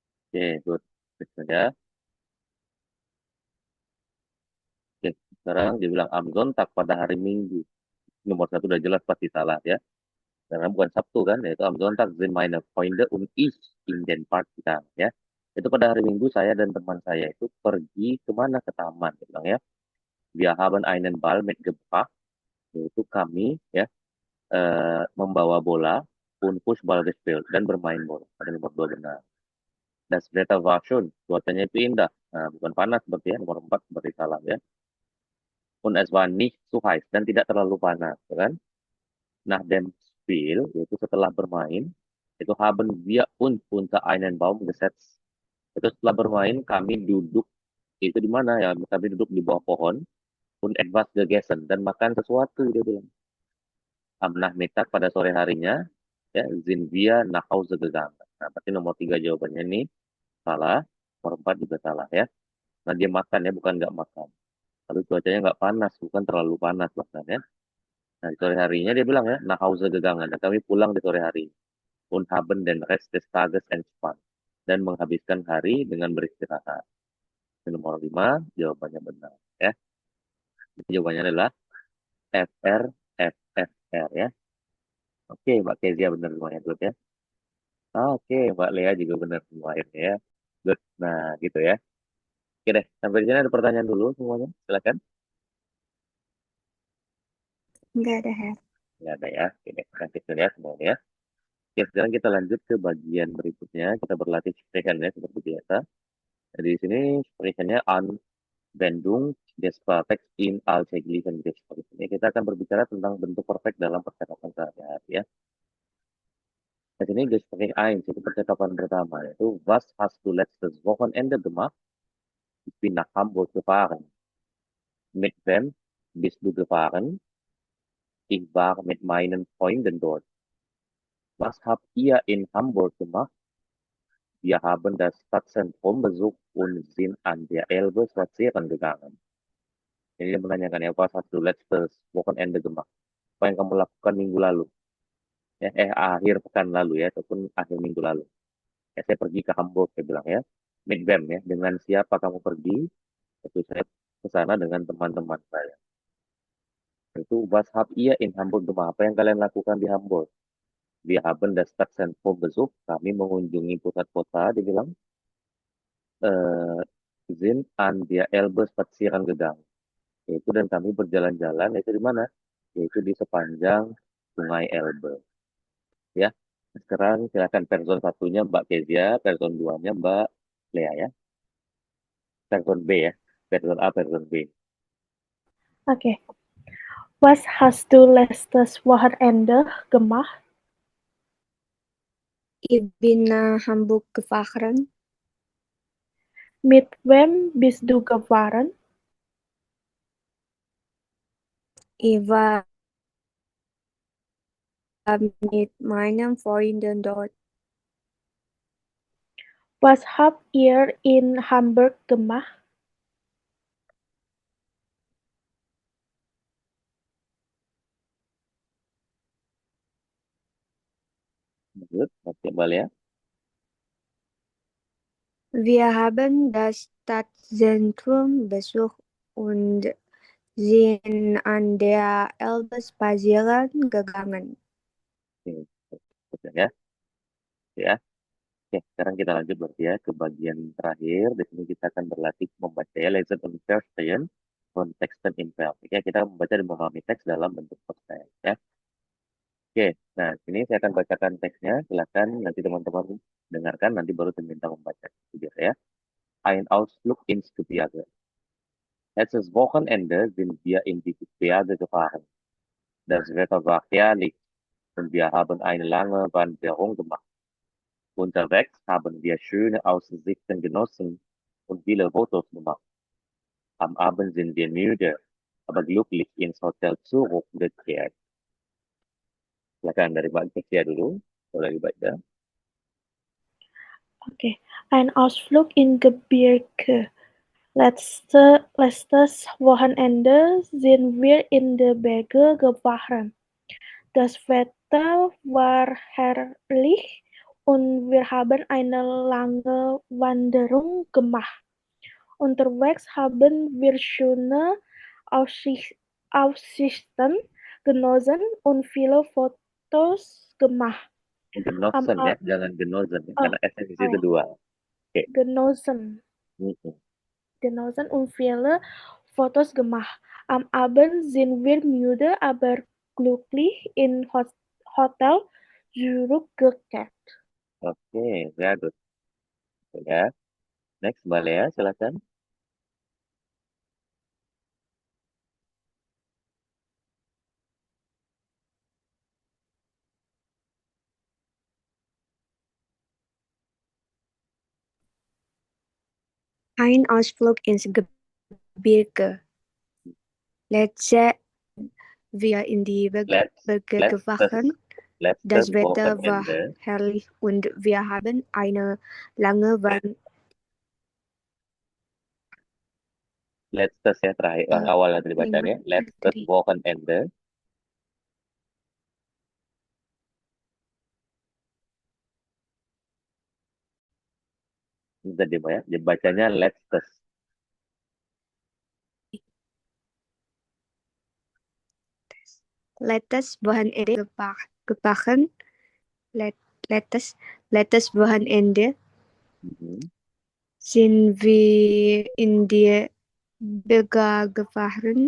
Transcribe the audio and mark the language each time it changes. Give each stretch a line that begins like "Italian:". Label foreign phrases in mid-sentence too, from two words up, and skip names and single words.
Indonesian: Oke, good. Ya. Oke, sekarang dia bilang
German: am Sonntag
Indonesian: pada hari Minggu. Nomor satu udah jelas pasti salah ya. Karena bukan Sabtu kan, yaitu
German: am Sonntag sind meine Freunde und ich in den Park gegangen ya.
Indonesian: Itu pada hari Minggu saya dan teman saya itu pergi kemana ke taman, dia bilang ya.
German: Wir haben einen Ball mitgebracht,
Indonesian: yaitu kami ya membawa bola
German: und Fußball gespielt
Indonesian: dan bermain bola. Ada nomor dua benar.
German: Das Wetter war schön,
Indonesian: cuacanya itu indah. Nah, bukan panas seperti ya, nomor empat seperti salah ya.
German: Und es war nicht zu heiß
Indonesian: dan tidak terlalu panas, ya kan?
German: Nach dem Spiel,
Indonesian: yaitu setelah bermain, itu
German: haben wir uns unter einen Baum gesetzt.
Indonesian: Itu setelah bermain kami duduk itu di mana ya? Kami duduk di bawah pohon
German: und etwas gegessen
Indonesian: dan makan sesuatu dia bilang.
German: Am Nachmittag
Indonesian: pada sore harinya ya
German: sind wir nach Hause gegangen.
Indonesian: Nah, berarti nomor tiga jawabannya ini salah, nomor empat juga salah ya. Nah dia makan ya, bukan nggak makan. Lalu cuacanya nggak panas, bukan terlalu panas bahkan ya. Nah di sore harinya dia bilang ya,
German: nach Hause gegangen.
Indonesian: Dan kami pulang di sore hari.
German: Und haben den Rest des Tages entspannt.
Indonesian: Dan menghabiskan hari dengan beristirahat. Ini nomor 5, jawabannya benar ya. Jadi jawabannya adalah FR, FFR ya. Oke, Mbak Kezia benar semuanya good ya. Oke, Mbak Lea juga benar semuanya ya. Good. Nah, gitu ya. Oke deh, sampai di sini ada pertanyaan dulu semuanya. Silakan. Nggak ada, Her. Nggak ada ya. Oke deh, lanjut dulu ya semuanya ya. Oke, sekarang kita lanjut ke bagian berikutnya. Kita berlatih sprechen ya, seperti biasa. Jadi di sini sprechennya
German: Anwendung des Perfekts in alltäglichen Gesprächen.
Indonesian: Ini kita akan berbicara tentang bentuk perfect dalam percakapan sehari-hari ya. Di sini Gespräch 1, itu percakapan pertama, yaitu
German: Was hast du letztes Wochenende gemacht? Ich bin nach Hamburg gefahren. Mit wem bist du gefahren? Ich war mit meinen Freunden dort. Was habt ihr in Hamburg gemacht? Wir haben das Stadtzentrum besucht und sind an der Elbe spazieren gegangen.
Indonesian: Jadi dia menanyakan ya,
German: was hast du letztes Wochenende gemacht?
Indonesian: Apa yang kamu lakukan minggu lalu? Ya, akhir pekan lalu ya, ataupun akhir minggu lalu. Ya, saya pergi ke Hamburg, saya bilang ya.
German: Mit wem
Indonesian: ya, dengan siapa kamu pergi? Itu saya ke sana dengan teman-teman saya.
German: Itu was habt ihr in Hamburg gemacht?
Indonesian: Apa yang kalian lakukan di Hamburg?
German: Wir haben das Stadtzentrum besucht.
Indonesian: Kami mengunjungi pusat kota, dia bilang.
German: Sind an der Elbe spazieren gegangen.
Indonesian: Yaitu dan kami berjalan-jalan, yaitu di mana? Yaitu di sepanjang Sungai Elbe. Ya, sekarang silakan person satunya Mbak Kezia, person duanya Mbak Lea ya. Person B ya, person A, person B. Oke.
German: Was hast du letztes Wochenende gemacht? Ich bin nach Hamburg gefahren. Mit wem bist du gefahren? Ich war mit meinen Freunden dort. Was habt ihr in Hamburg gemacht?
Indonesian: Good, oke Mbak Lea.
German: Wir haben das Stadtzentrum besucht und sind an der Elbe spazieren gegangen.
Indonesian: Oke, ya. Ya. Oke, sekarang kita lanjut berarti ya ke bagian terakhir. Di sini kita akan berlatih membaca ya,
German: lesen und verstehen
Indonesian: konteks dan inverb. Oke, kita membaca dan memahami teks dalam bentuk pertanyaan ya. Oke, nah sini saya akan bacakan teksnya. Silakan nanti teman-teman dengarkan, nanti baru diminta membaca. Biar ya.
German: Ein Ausflug ins Gebirge. Letztes Wochenende sind wir in die Berge gefahren. Das Wetter war herrlich und wir haben eine lange Wanderung gemacht. Unterwegs haben wir schöne Aussichten genossen und viele Fotos gemacht. Am Abend sind wir müde, aber glücklich ins Hotel zurückgekehrt.
Indonesian: Silakan dari Mbak Kezia dulu, boleh dibaca.
German: Okay. Ein Ausflug in Gebirge. Letztes Wochenende sind wir in die Berge gefahren. Das Wetter war herrlich und wir haben eine lange Wanderung gemacht. Unterwegs haben wir schöne Aussichten genossen und viele Fotos gemacht. Am Genossen
Indonesian: ya, jangan genossen ya, oh, karena S-nya di situ oh, dua. Oke.
German: genossen. Mm-mm. Genossen und viele Fotos gemacht. Am Abend sind wir müde, aber glücklich in Hotel zurückgekehrt. Oke, sehr gut.
Indonesian: Ya. Next, Mbak Lea, silakan.
German: Ein Ausflug ins Gebirge. Letzte wir in die Berge gefahren. Das Letztes Wetter war Wochenende, herrlich und wir haben eine lange
Indonesian: letztes ya terakhir, awal tadi bacanya, letztes tadi. Wochenende, tadi Mbak ya, bacanya letztes.
German: Letztes Wochenende gefahren. Letztes Wochenende Mhm. sind wir in die Berge gefahren.